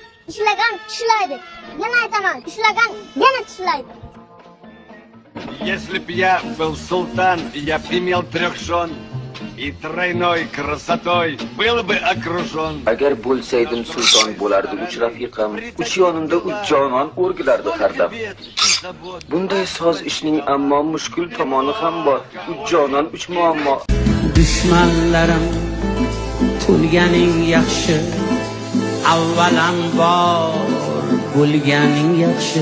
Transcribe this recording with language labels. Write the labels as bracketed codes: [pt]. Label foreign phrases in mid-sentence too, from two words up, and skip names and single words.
[uz] ishlagan tishlaydi. Yana aytaman, ishlagan yana tishlaydi. [ru] Если б я был султан, я б имел 3 жен, и тройной красотой был бы окружен. [uz] Agar bo'lsaydim sulton bo'lardi 3 rafiqam, 3 yonimda 3 jonon o'rgilardi har dam. Bunday soz ishning ammo mushkul tomoni ham bor. 3 jonon 3 muammo. Dushmanlarim to'lganing yaxshi, avvalambor bo'lganing yaxshi.